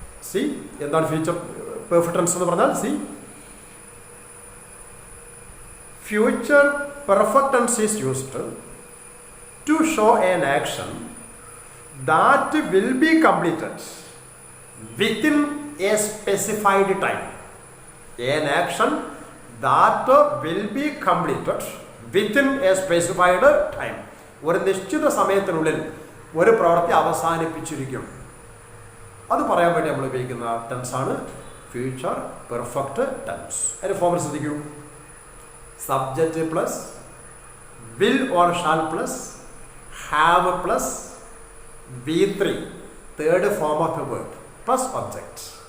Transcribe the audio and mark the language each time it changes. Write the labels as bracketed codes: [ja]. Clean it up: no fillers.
[ml] C എന്താണ് future perfect tense എന്ന് പറഞ്ഞാൽ, [en] The future perfect tense is used to show an action that will be completed within a specified time. An action that will be completed within a specified time. [ml] ഒരു നിശ്ചിത സമയത്തിനുള്ളിൽ ഒരു പ്രവൃത്തി അവസാനിപ്പിച്ചിരിക്കും, അത് പറയാൻ വേണ്ടി നമ്മൾ ഉപയോഗിക്കുന്ന ടെൻസാണ് ഫ്യൂച്ചർ പെർഫെക്റ്റ് ടെൻസ്. അതിന് ഫോർമുല ശ്രദ്ധിക്കൂ, [en] Subject plus will or shall plus have plus V3 third form of a verb plus object.